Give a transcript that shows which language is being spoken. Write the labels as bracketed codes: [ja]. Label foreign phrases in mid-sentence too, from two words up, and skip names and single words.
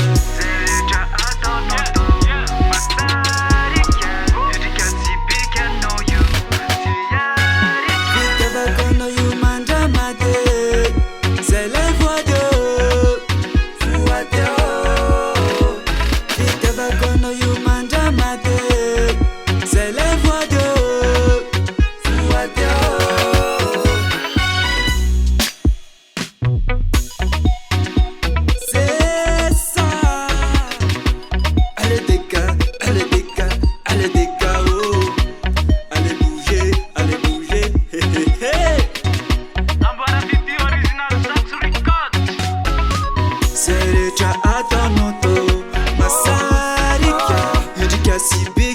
[mg] zay rehetra ataonao tô masarika endrika sibika anao io tsy aritro fitiavako anao io mandramady zay lay voady voady fitiavako anao io mandramady zay lay voady voady [fr] c'est ça allez des gars allez des gars allez des gars oh allez bouger hé hé hé [mg] Ambara 50 original Sax Records zay rehetra ataonao tô masarika endrika sibika